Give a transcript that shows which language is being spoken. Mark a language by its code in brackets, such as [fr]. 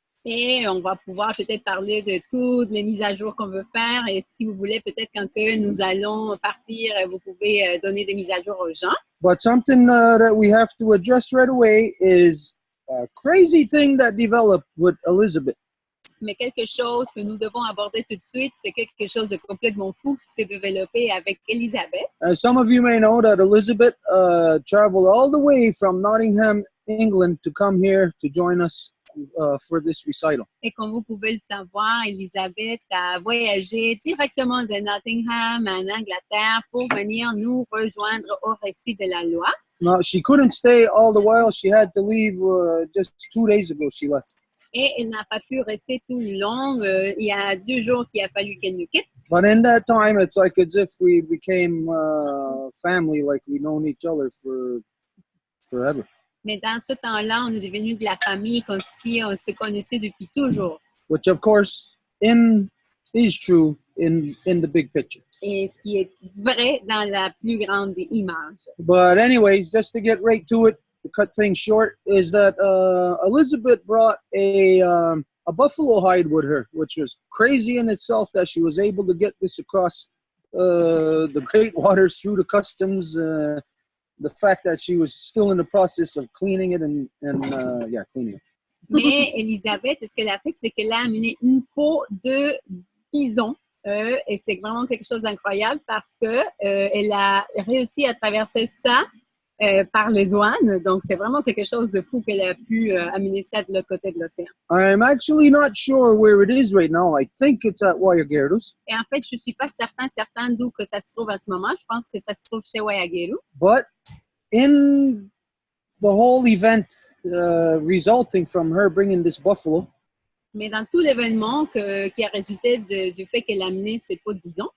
[fr] Et on va pouvoir peut-être parler de toutes les mises à jour qu'on veut faire. Et si vous voulez, peut-être quand que nous allons partir, vous pouvez donner des mises à jour aux gens. [en] But something that we have to address right away is a crazy thing that developed with Elizabeth. [fr] Mais quelque chose que nous devons aborder tout de suite, c'est quelque chose de complètement fou qui s'est développé avec Elisabeth. [en] Some of you may know that Elizabeth traveled all the way from Nottingham, England, to come here to join us for this recital. [fr] Et comme vous pouvez le savoir, Elisabeth a voyagé directement de Nottingham en Angleterre pour venir nous rejoindre au récit de la loi. [en] No, she couldn't stay all the while. She had to leave just 2 days ago. She left. [fr] Et elle n'a pas pu rester tout le long. Il y a 2 jours qu'il a fallu qu'elle nous quitte. [en] But in that time, it's like as if we became family, like we've known each other for forever. [fr] Mais dans ce temps-là, on est devenus de la famille comme si on se connaissait depuis toujours. [en] Which, of course, is true in the big picture. [fr] Et ce qui est vrai dans la plus grande image. [en] But anyways, just to get right to it, to cut things short, is that Elizabeth brought a buffalo hide with her, which was crazy in itself that she was able to get this across the great waters through the customs. The fact that she was still in the process of cleaning it and cleaning it. [fr] Mais Elisabeth, ce qu'elle a fait, c'est qu'elle a amené une peau de bison. Et c'est vraiment quelque chose d'incroyable parce que elle a réussi à traverser ça par les douanes. Donc, c'est vraiment quelque chose de fou qu'elle a pu amener ça de l'autre côté de l'océan. [en] I'm actually not sure where it is right now. I think it's at Wayagueros. [fr] Et en fait, je ne suis pas certain d'où que ça se trouve en ce moment. Je pense que ça se trouve chez Wayagueru. [en] But in the whole event resulting from her bringing this buffalo, [fr] mais dans tout l'événement qui a résulté du fait qu'elle a amené cette peau de bison,